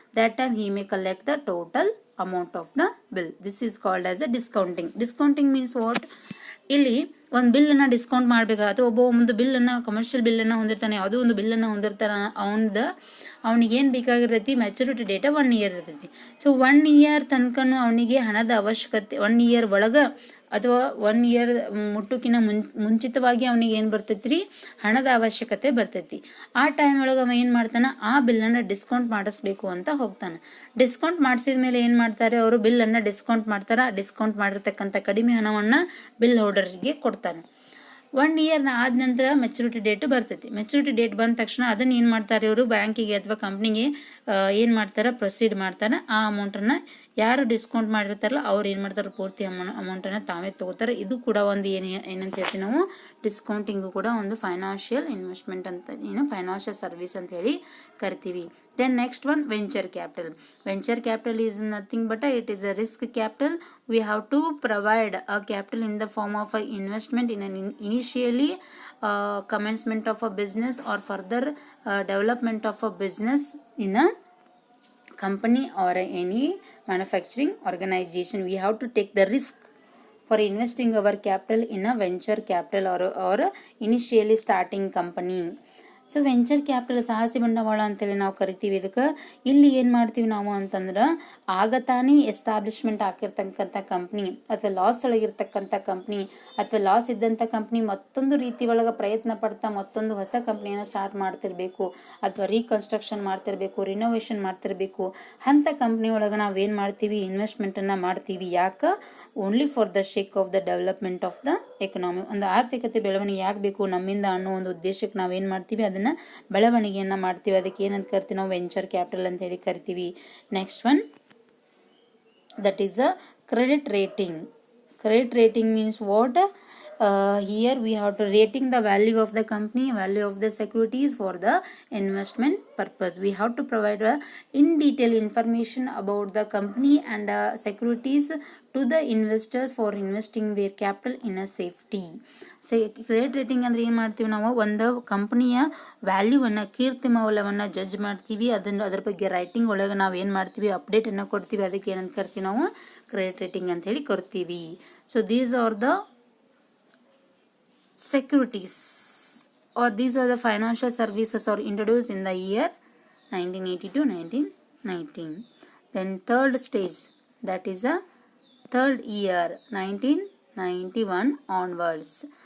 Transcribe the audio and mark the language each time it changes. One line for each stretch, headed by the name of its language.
English: That time he may collect the total amount of the bill. This is called as a discounting. Discounting means what?
Kannada: ಇಲ್ಲಿ ಒಂದು ಬಿಲ್ಲನ್ನು discount ಮಾಡಬೇಕಾಗುತ್ತೆ. ಒಂದು ಬಿಲ್ಲನ್ನು, commercial ಬಿಲ್ಲನ್ನು ಹೊಂದಿರ್ತಾನೆ, ಯಾವುದೋ ಒಂದು ಬಿಲ್ಲನ್ನು ಹೊಂದಿರ್ತಾನೆ. ಅವನಿಗೆ ಏನು ಬೇಕಾಗಿರ್ತೈತಿ, ಮೆಚುರಿಟಿ ಡೇಟ 1 year ಇರ್ತೈತಿ. ಸೊ 1 year ತನಕನೂ ಅವನಿಗೆ ಹಣದ ಅವಶ್ಯಕತೆ, 1 year ಒಳಗೆ ಅಥವಾ 1 year ಮುಟ್ಟುಕಿನ ಮುಂಚಿತವಾಗಿ ಅವನಿಗೆ ಏನು ಬರ್ತೈತಿ ರೀ, ಹಣದ ಅವಶ್ಯಕತೆ ಬರ್ತೈತಿ. ಆ ಟೈಮ್ ಒಳಗೆ ಅವ ಏನು ಮಾಡ್ತಾನೆ, ಆ ಬಿಲ್ಲನ್ನು ಡಿಸ್ಕೌಂಟ್ ಮಾಡಿಸ್ಬೇಕು ಅಂತ ಹೋಗ್ತಾನೆ. ಡಿಸ್ಕೌಂಟ್ ಮಾಡಿಸಿದ ಮೇಲೆ ಏನು ಮಾಡ್ತಾರೆ ಅವರು, ಬಿಲ್ಲನ್ನು ಡಿಸ್ಕೌಂಟ್ ಮಾಡ್ತಾರೆ. ಡಿಸ್ಕೌಂಟ್ ಮಾಡಿರ್ತಕ್ಕಂಥ ಕಡಿಮೆ ಹಣವನ್ನು ಬಿಲ್ ಹೋಲ್ಡರ್ಗೆ ಕೊಡ್ತಾನೆ. 1 year ಆದ ನಂತರ ಮೆಚುರಿಟಿ ಡೇಟ್ ಬರ್ತೈತಿ. ಮೆಚುರಿಟಿ ಡೇಟ್ ಬಂದ ತಕ್ಷಣ ಅದನ್ನು ಏನು ಮಾಡ್ತಾರೆ ಇವರು, ಬ್ಯಾಂಕಿಗೆ ಅಥವಾ ಕಂಪ್ನಿಗೆ ಏನು ಮಾಡ್ತಾರೆ, ಪ್ರೊಸೀಡ್ ಮಾಡ್ತಾರೆ. ಆ ಅಮೌಂಟನ್ನು ಯಾರು ಡಿಸ್ಕೌಂಟ್ ಮಾಡಿರ್ತಾರಲ್ಲ ಅವ್ರು ಏನು ಮಾಡ್ತಾರೆ, ಪೂರ್ತಿ ಅಮೌಂಟನ್ನು ತಾವೇ ತಗೋತಾರೆ. ಇದು ಕೂಡ ಒಂದು ಏನಂತ ಹೇಳ್ತೀವಿ ನಾವು, ಡಿಸ್ಕೌಂಟಿಂಗು ಕೂಡ ಒಂದು ಫೈನಾನ್ಷಿಯಲ್ ಇನ್ವೆಸ್ಟ್ಮೆಂಟ್ ಅಂತ, ಫೈನಾನ್ಷಿಯಲ್ ಸರ್ವಿಸ್ ಅಂತ ಹೇಳಿ ಕರಿತೀವಿ.
English: Then next one, venture capital. Venture capital is nothing but it is a risk capital. We have to provide a capital in the form of an investment in an initially commencement of a business or further development of a business in a company or any manufacturing organization. We have to take the risk for investing our capital in a venture capital or initially starting company.
Kannada: So venture capital ಸಾಹಸಿ ಬಂಡವಾಳ ಅಂತೇಳಿ ನಾವು ಕರಿತೀವಿ ಇದಕ್ಕೆ. ಇಲ್ಲಿ ಏನು ಮಾಡ್ತೀವಿ ನಾವು ಅಂತಂದ್ರೆ ಆಗ ತಾನೇ ಎಸ್ಟಾಬ್ಲಿಷ್ಮೆಂಟ್ ಆಗಿರ್ತಕ್ಕಂಥ ಕಂಪ್ನಿ ಅಥವಾ ಲಾಸ್ ಒಳಗಿರ್ತಕ್ಕಂಥ ಕಂಪ್ನಿ ಅಥವಾ ಲಾಸ್ ಇದ್ದಂಥ ಕಂಪ್ನಿ ಮತ್ತೊಂದು ರೀತಿ ಒಳಗೆ ಪ್ರಯತ್ನ ಪಡ್ತಾ ಮತ್ತೊಂದು ಹೊಸ ಕಂಪ್ನಿಯನ್ನು ಸ್ಟಾರ್ಟ್ ಮಾಡ್ತಿರ್ಬೇಕು ಅಥವಾ ರೀಕನ್ಸ್ಟ್ರಕ್ಷನ್ ಮಾಡ್ತಿರ್ಬೇಕು, ರಿನೋವೇಷನ್ ಮಾಡ್ತಿರ್ಬೇಕು. ಅಂಥ ಕಂಪ್ನಿ ಒಳಗೆ ನಾವೇನು ಮಾಡ್ತೀವಿ, ಇನ್ವೆಸ್ಟ್ಮೆಂಟನ್ನು ಮಾಡ್ತೀವಿ. ಯಾಕೆ?
English: Only for the sake of the development of the economy.
Kannada: ಒಂದು ಆರ್ಥಿಕತೆ ಬೆಳವಣಿಗೆ ಯಾಕೆ ಬೇಕು ನಮ್ಮಿಂದ ಅನ್ನೋ ಒಂದು ಉದ್ದೇಶಕ್ಕೆ ನಾವೇನು ಮಾಡ್ತೀವಿ, ಅದನ್ನು ಬೆಳವಣಿಗೆಯನ್ನು ಮಾಡ್ತೀವಿ. ಅದಕ್ಕೆ ಏನಂತ ಕರಿತೀವಿ ನಾವು, ವೆಂಚರ್ ಕ್ಯಾಪಿಟಲ್ ಅಂತ ಹೇಳಿ ಕರಿತೀವಿ.
English: Next one, that is a credit rating. Credit rating means what? Here we have to rating the value of the company, value of the securities for the investment purpose. We have to provide in detail information about the company and securities to the investors for investing their capital in a safety.
Kannada: Credit rating ಅಂದರೆ ಏನು ಮಾಡ್ತೀವಿ ನಾವು, ಒಂದು ಕಂಪ್ನಿಯ ವ್ಯಾಲ್ಯೂವನ್ನು, ಕೀರ್ತಿ ಮೌಲ್ಯವನ್ನು judge ಮಾಡ್ತೀವಿ. ಅದ್ರ ಬಗ್ಗೆ ರೈಟಿಂಗ್ ಒಳಗೆ ನಾವು ಏನು ಮಾಡ್ತೀವಿ, ಅಪ್ಡೇಟನ್ನು ಕೊಡ್ತೀವಿ. ಅದಕ್ಕೆ ಏನಂತ ಕರಿತೀವಿ ನಾವು, ಕ್ರೆಡಿಟ್ ರೇಟಿಂಗ್ ಅಂತ ಹೇಳಿ ಕೊಡ್ತೀವಿ.
English: So these are the securities or these are the financial services are introduced in the year 1980 to 1919. Then third stage, that is a third year 1991 onwards.